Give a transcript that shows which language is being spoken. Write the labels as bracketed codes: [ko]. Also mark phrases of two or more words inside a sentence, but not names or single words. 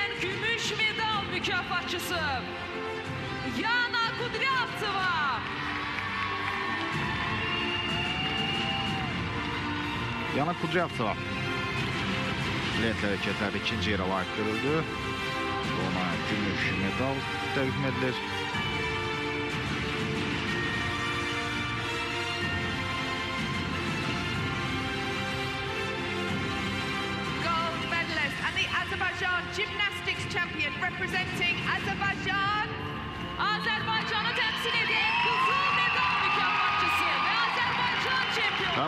[az] Gümüş medal mükafatçısı Yana Kudryavtseva. Yana Kudryavtseva lentli hərəkətlərdə ikinci yerə layiq görüldü. Ona gümüş medal təqdim edilir. [en] Gymnastics champion representing Azerbaijan. [tr] Azerbaycan'ı temsil eden kızıl medal mükafatçısı ve Azerbaycan şampiyonu.